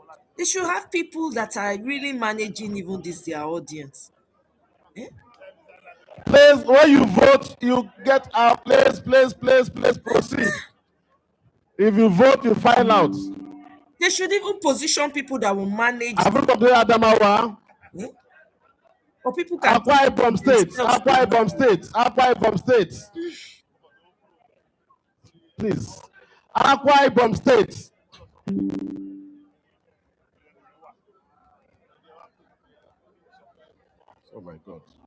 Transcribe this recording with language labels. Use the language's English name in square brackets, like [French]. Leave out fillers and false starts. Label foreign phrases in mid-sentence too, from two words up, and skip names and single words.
[English] They should have people that are really managing even this their audience. Please, when you vote, you get out. Please, proceed. If you vote, you find out. They should even position people that will manage. Adamawa. Or people can Akwa Ibom State. Please. Akwa Ibom State. Oh my God.